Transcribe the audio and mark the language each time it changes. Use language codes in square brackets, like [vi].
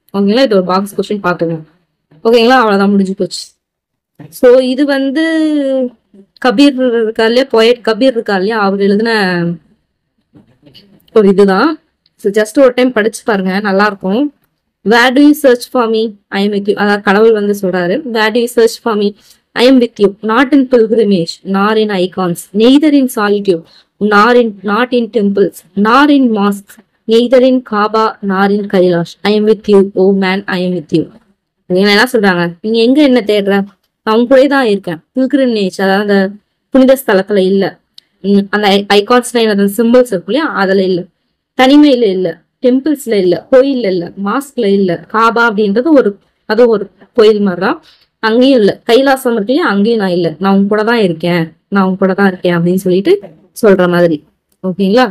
[ta] ஓகேங்களா. இது ஒரு பாக்ஸ் கொஸ்டின் பாத்துங்க. ஓகேங்களா. அவ்வளவுதான், முடிஞ்சு போச்சு. ஸோ இது வந்து கபீர் இருக்கா இல்லையா, போயட் கபீர் இருக்கா இல்லையா, அவர் எழுதின ஒரு இதுதான். ஸோ ஜஸ்ட் ஒரு டைம் படிச்சு பாருங்க, நல்லா இருக்கும். [en] Where do you search for me, I am with you. [ta] அதாவது கடவுள் வந்து சொல்றாரு, [en] Where do you search for me, I am with you, not in pilgrimage, nor in icons, neither in solitude, not in temples, nor in mosques, neither in Kaaba, nor in Kailash. I am with you, oh man, I am with you. [ta] என்ன சொல்றாங்க, நீங்க எங்க என்ன தேடுற, நான் உங்க கூட தான் இருக்கேன். பில்கிரிமேஜ் அதாவது அந்த புனித ஸ்தலத்துல இல்ல, அந்த ஐகான்ஸ்ல அந்த சிம்பிள்ஸ் இருக்கு இல்லையா, அதுல இல்ல, தனிமையில இல்ல, டெம்பிள்ஸ்ல இல்ல, கோயில்ல இல்ல, மாஸ்க்ல இல்ல, காபா அப்படின்றது அது ஒரு கோயில் மாதிரிதான், அங்கேயும் இல்ல, கைலாசம் இருக்கு இல்லையா, அங்கேயும் நான் இல்ல, நான் உங்க கூட தான் இருக்கேன், நான் உங்க கூட தான் இருக்கேன் அப்படின்னு சொல்லிட்டு சொல்ற மாதிரி. ஓகேங்களா.